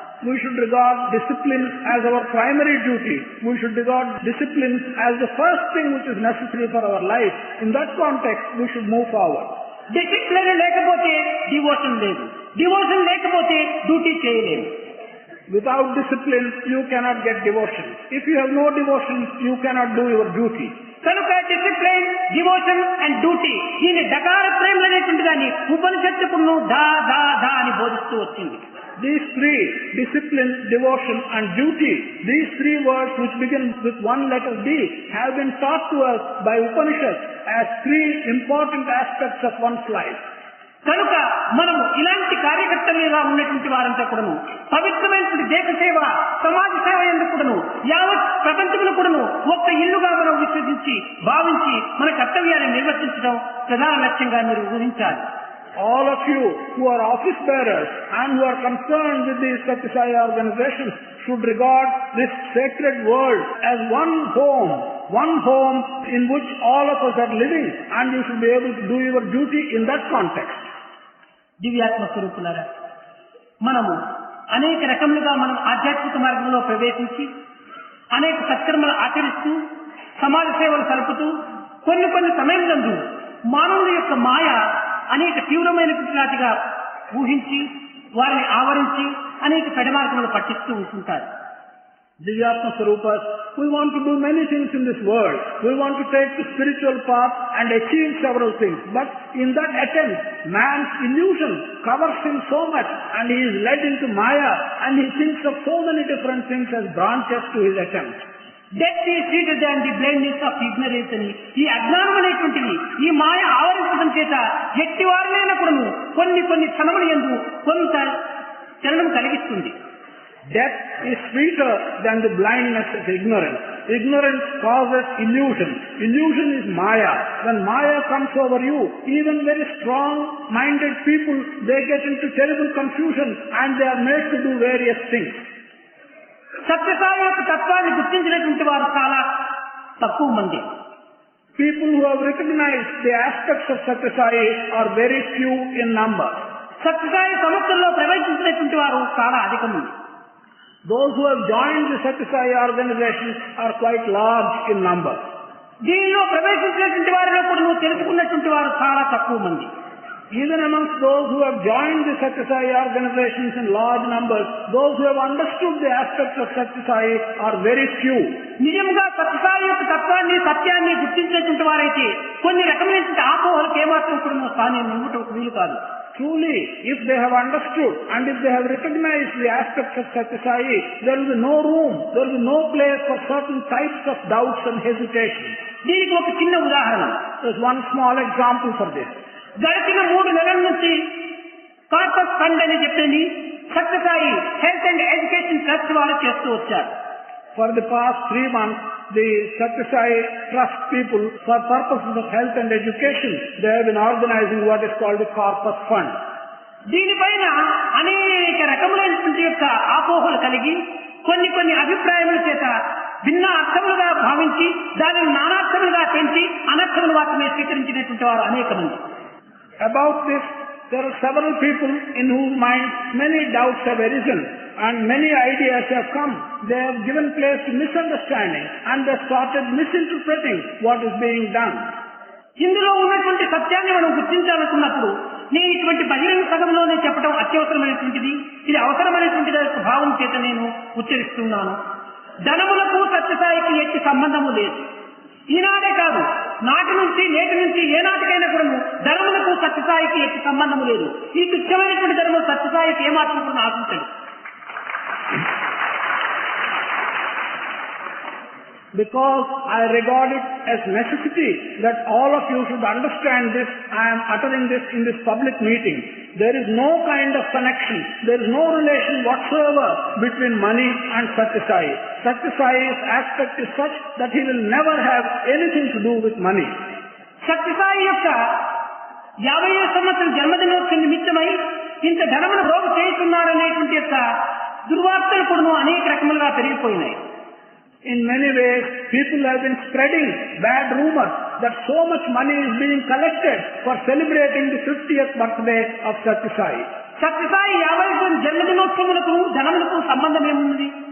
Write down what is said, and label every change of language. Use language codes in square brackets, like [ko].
[en] We should regard discipline as our primary duty. We should regard discipline as the first thing which is necessary for our life. In that context, we should move forward. [te] Discipline లేకపోతే devotion లేదు, devotion లేకపోతే duty చేయలేము. [en] Without discipline, you cannot get devotion. If you have no devotion, you cannot do your duty. [te] కనుక [en] discipline, devotion and duty [te] దీని డకారత్రయం అనేటువంటి దాన్ని ఉపనిషత్తుకును దా దా దా అని బోధిస్తూ వచ్చింది. [en] These three, discipline, devotion and duty, these three words which begin with one letter D have been taught to us by Upanishads as three important aspects of one's life. [te] కనుక మనము ఇలాంటి కార్యకర్తలుగా ఉన్నటువంటి వారంతా కూడాను పవిత్రమైనటువంటి దేశ సేవ, సమాజ సేవ ఎందుకు కూడాను యావత్ ప్రపంచమును కూడాను ఒక్క ఇల్లుగా మనం విశ్వసించి భావించి మన కర్తవ్యాన్ని నిర్వర్తించడం ప్రధాన లక్ష్యంగా మీరు ఊహించాలి. [en] All of you who are office bearers and who are concerned with these Satya Sai organizations should regard this sacred world as one home in which all of us are living, and you should be able to do your duty in that context. [te] దివ్యాత్మ స్వరూపులారా, మనము అనేక రకములుగా మనం ఆధ్యాత్మిక మార్గంలో ప్రవేశించి అనేక సత్కర్మలు ఆచరిస్తూ సమాజ సేవలు సలుపుతూ కొన్ని సమయంలో మానవుల యొక్క మాయ అనేక తీవ్రమైనగా ఊహించి వారిని ఆవరించి అనేక పెడమార్గములు పట్టిస్తూ ఉంటుంటారు. [en] Divyatma Swarupas, we want to do many things in this world. We want to take the spiritual path and achieve several things. But in that attempt, man's illusion covers him so much and he is led into Maya and he thinks of so many different things as branches to his attempt. Death is sweeter than the blindness of ignorance [te] అని ఈ అజ్ఞానం అనేటువంటిది ఈ మాయ ఆవరించడం చేత ఎట్టి వారినైనా కూడా కొన్ని క్షణములు యందు కొంత చలనం కలిగిస్తుంది. [en] Death is sweeter than the blindness of ignorance. Ignorance causes illusion. Illusion is Maya. When Maya comes over you, even very strong-minded people, they get into terrible confusion and they are made to do various things. [te] Sathya Sai యొక్క తత్వాన్ని గుర్తించినటువంటి వారు చాలా తక్కువ మంది. [en] People who have recognized the aspects of Satya Sai are very few in number. [te] Sathya Sai సంస్థల్లో ప్రవేశించినటువంటి వారు చాలా అధిక మంది. [en] Those who have joined the Satya Sai organization are quite large in number. [te] దీనిలో ప్రవేశించినటువంటి వారిలో కూడా తెలుసుకున్నటువంటి వారు చాలా తక్కువ మంది. [en] Even amongst those who have joined the Satya Sai organizations in large numbers, those who have understood the aspects of Satya Sai are very few. [te] నిజంగా సత్యసాయి యొక్క తత్వాన్ని సత్యాన్ని గుర్తించినటువంటి వారైతే కొన్ని రకమైనటువంటి ఆపోహలకు ఏమాత్రం కూడా స్థానం ఇవ్వటం వీలు కాదు. [en] Truly, if they have understood and if they have recognized the aspects of Satya Sai, there will be no room, there will be no place for certain types of doubts and hesitation. [te] దీనికి ఒక చిన్న ఉదాహరణ. [en] There's one small example for this. [te] గడిచిన 3 నెలల నుంచి corpus fund అని చెప్పేది Sathya Sai health and education trust వాళ్ళు చేస్తూ వచ్చారు. [en] For the past 3 months, the Satya Sai Trust people, for purposes of health and education, they have been organizing what is called the Corpus Fund. [te] దీనిపైన అనేక రకములైనటువంటి యొక్క ఆపోహలు కలిగి కొన్ని అభిప్రాయముల చేత భిన్న అర్థములుగా భావించి దానిని నానార్థములుగా పెంచి అనర్థములు మాత్రమే స్వీకరించినటువంటి వారు అనేక మంది. [en] About this, there are several people in whose minds many doubts have arisen and many ideas have come. They have given place to misunderstanding and they started misinterpreting what is being done. [te] ఇందులో ఉన్నటువంటి సత్యాన్ని మనం గుర్తించాలనుకున్నప్పుడు నేను ఇటువంటి బహిరంగ సభలోనే చెప్పడం అత్యవసరమైనటువంటిది, ఇది అవసరమైనటువంటి భావం చేత నేను ఉచ్చరిస్తున్నాను. ధనములకు సత్యసాయికి ఎట్టి సంబంధము లేదు. ఈనాడే కాదు, నాటి నుంచి నేటి నుంచి ఏనాటికైనా కూడా ధర్మములకు సత్యసాయికి ఎట్టి సంబంధము లేదు. ఈ తుచ్చమైనటువంటి ధర్మం సత్యసాయికి ఏమాత్రం కూడా ఆశించదు. [en] Because I regard it as necessity that all of you should understand this, I am uttering this in this public meeting. There is no kind of connection, there is no relation whatsoever between money and Satya Sai. Satya Sai's aspect is such that he will never have anything to do with money. [te] Satya Sai యొక్క 50వ సంవత్సరం జన్మదినోత్సవం నిమిత్తమై ఇంత ధనమును భోగ చేస్తున్నాడనేటువంటి యొక్క దుర్వార్తలు కూడా అనేక రకములుగా పెరిగిపోయినాయి. [en] In many ways, people have been spreading bad rumors that so much money is being collected for celebrating the 50th birthday of Satya Sai. [te] Satya Sai 50వ జన్మదినోత్సవములకు ధనములకు సంబంధం ఏముంది?